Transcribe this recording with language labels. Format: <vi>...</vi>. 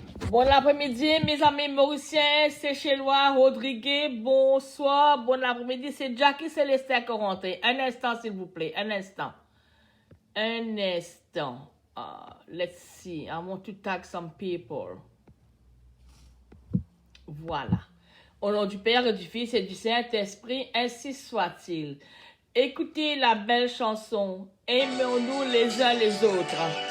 <fr>Bon après-midi, mes amis mauriciens, c'est Chélois, Rodriguez, bonsoir, bon après-midi, c'est Jackie Célestin Corentin. Un instant, s'il vous plaît, un instant. Un instant.</fr> <en>Let's see, I want to tag some people.</en> <fr>Voilà. Au nom du Père et du Fils et du Saint-Esprit, ainsi soit-il. Écoutez la belle chanson, aimons-nous les uns les autres.</fr>